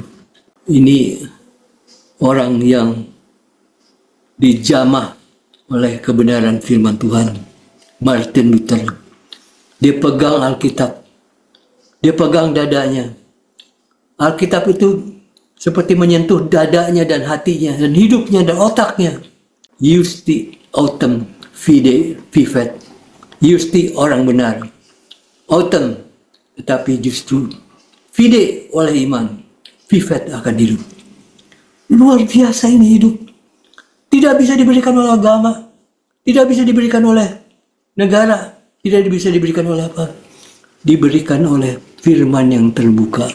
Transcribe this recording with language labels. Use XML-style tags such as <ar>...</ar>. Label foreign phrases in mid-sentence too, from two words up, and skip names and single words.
<id>Ini orang yang dijamah oleh kebenaran firman Tuhan. Martin Luther. Dia pegang Alkitab. Dia pegang dadanya. Alkitab itu seperti menyentuh dadanya dan hatinya dan hidupnya dan otaknya.</id> <la>Justi autem fide vivet.</la> <id>Justi orang benar. Autem, tetapi justru fide oleh iman. Vivet akan hidup. Luar biasa ini hidup. Tidak bisa diberikan oleh agama. Tidak bisa diberikan oleh negara. Tidak bisa diberikan oleh apa. Diberikan oleh firman yang terbuka.</id>